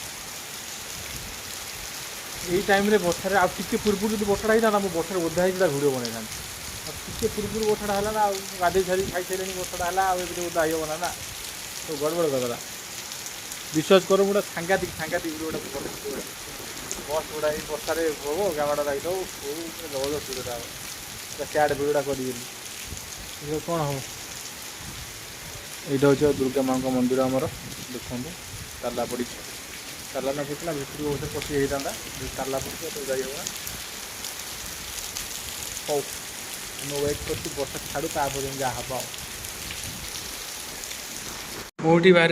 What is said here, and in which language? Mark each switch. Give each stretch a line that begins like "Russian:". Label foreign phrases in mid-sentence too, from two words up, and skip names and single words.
Odia: ଏଇ ଟାଇମ୍ରେ ବର୍ଷାରେ ଆଉ ଟିକେ ପୂର୍ବରୁ ଯଦି ବର୍ଷାଟା ହେଇଥାନ୍ତା ମୁଁ ବର୍ଷାରେ ଓଦା ହେଇକି ତା ଭିଡ଼ିଓ ବନେଇଥାନ୍ତି ଆଉ ଟିକେ ପୂର୍ବରୁ ବର୍ଷାଟା ହେଲା ନା ଆଉ ଗାଧୋଇ ଛାଡ଼ି ଖାଇସାରିଲେଣି ବର୍ଷାଟା ହେଲା ଆଉ ଏବେ ଓଦା ହେଇବ ନା ତ ଗଡ଼ବଡ଼ କରିଦେଲା ବିଶ୍ୱାସ କର ଗୋଟେ ସାଂଘାତିକ ଭିଡ଼ିଓଟା ବସ୍ ଗୁଡ଼ା ଏଇ ବର୍ଷାରେ ହବ ଗାମାଟା ଲାଗିଦେବ ଜବରଦସ୍ତ ଭିଡ଼ିଓଟା ହେବ
English: sad video
Odia: କରିବେନି କ'ଣ ହେବ
Bangla: এইটা হচ্ছে দুর্গা
Odia: মাଙ୍କ ମନ୍ଦିର ଆମର ଦେଖନ୍ତୁ ତାଲା ପଡ଼ିଛି ତାଲା ନ ପଡ଼ିଥିଲା ଭିତରକୁ ଗୋଟେ ପଶି ହେଇଥାନ୍ତା ତାଲା ପଡ଼ିଛି ତ ଯାଇ ହେବ ହଉ ଆମେ ୱେଟ୍ କରୁଛୁ ବର୍ଷା ଛାଡ଼ୁ ତାପରେ ଯାହା ହେବ ଆଉ ମୁଁ ଏଠି ବାହାରି